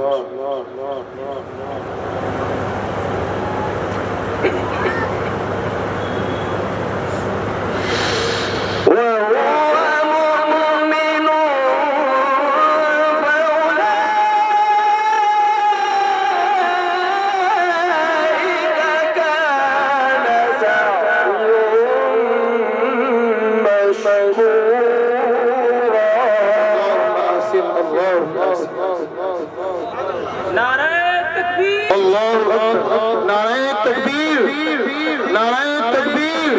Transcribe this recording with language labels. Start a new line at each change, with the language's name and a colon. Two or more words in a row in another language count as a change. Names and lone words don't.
Arabic: وهو مؤمن فأولئك كان سعيهم مشكورا. اللهم أحسن.
Urdu: نعرۂ تکبیر
Arabic: الله أكبر.
Urdu: نعرۂ تکبیر، نعرۂ تکبیر.